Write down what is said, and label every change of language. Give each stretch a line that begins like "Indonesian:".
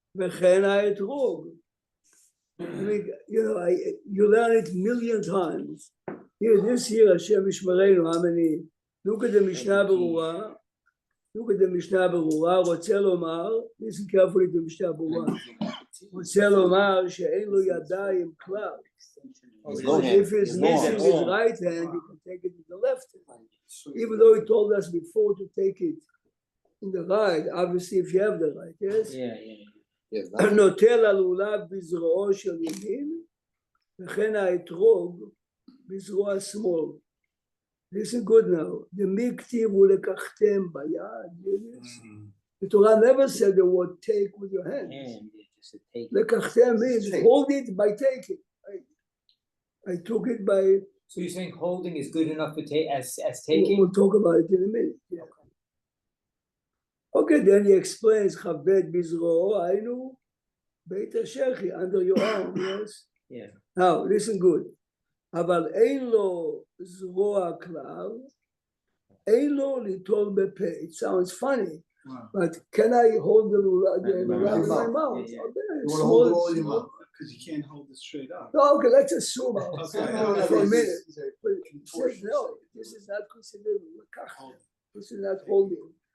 Hebrew: וכן האתרוג.
English: I mean, you know, you learn it million times. Here, this here, Hashem Yishmerenu, how many? Look at the Mishnah Berurah. Look at the Mishnah Berurah.
Hebrew: רוצה לומר,
English: listen carefully to Mishnah Berurah.
Hebrew: רוצה לומר שאין לו ידיים כלל.
English: If he's missing his right hand, you can take it with the left hand. Even though he told us before to take it in the right, obviously if you have the right, yes? Yeah.
Hebrew: נוטל הלולב בזרועו של ימין, וכן האתרוג בזרוע השמאל.
English: Listen good now.
Hebrew: The miktiv הוא לקחתם ביד.
English: The Torah never said the word take with your hands. And just to take. לקחתם means hold it by taking. I took it by. So you're saying holding is good enough to take as taking? We'll talk about it in a minute. Yeah. Okay, then he explains, Chavbet Bizro, Ainu, Beit HaShechi, under your arm, yes? Yeah. Now, listen good.
Hebrew: אבל אין לו זרוע כלל, אין לו ליטול בפה.
English: It sounds funny, but can I hold the lulav in my mouth? Yeah. You want to small- hold it all in your mouth, because you can't hold it straight up. No, okay, let's assume Okay. for a minute. But it says, no, this is not considered לקח. This is not holding.